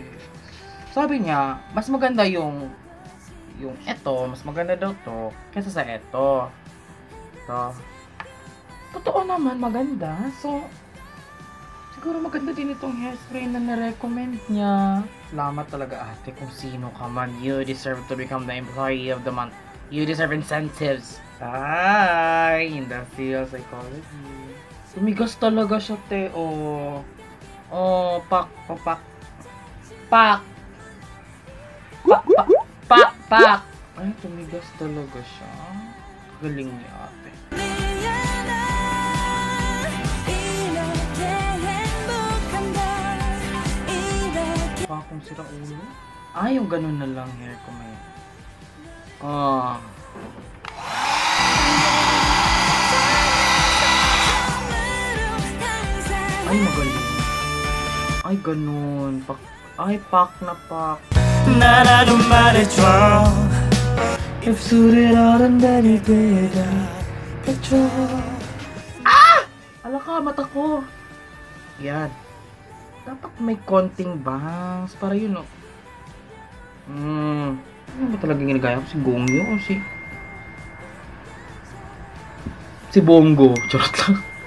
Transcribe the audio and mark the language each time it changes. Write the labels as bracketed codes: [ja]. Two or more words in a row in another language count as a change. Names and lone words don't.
[tl] Sabi niya, mas maganda yung eto, mas maganda daw to, kaysa sa eto. To. Totoo naman, maganda. So, siguro maganda din itong hairspray na na-recommend niya. Salamat talaga ate kung sino ka man. [en] You deserve to become the employee of the month. You deserve incentives. Ay, industrial psychology. [tl] Tumigas talaga siya, te. Oh, pak. Ay, tumigas talaga siya. Galing niya, ate. Pakong sira ulo? Yung ganun na lang hair ko may. Ay, magaling. Ay, ganun. Pak na pak. [ko] 나라도 말해줘 입술을 얼음다리 되다 해줘 [tl] Ala ka, mata ko. Yan. Dapat may konting bangs. Para yun, oh. Ano ba talagang ginagaya ko? Si Gongyo o si Bongo. Charot lang.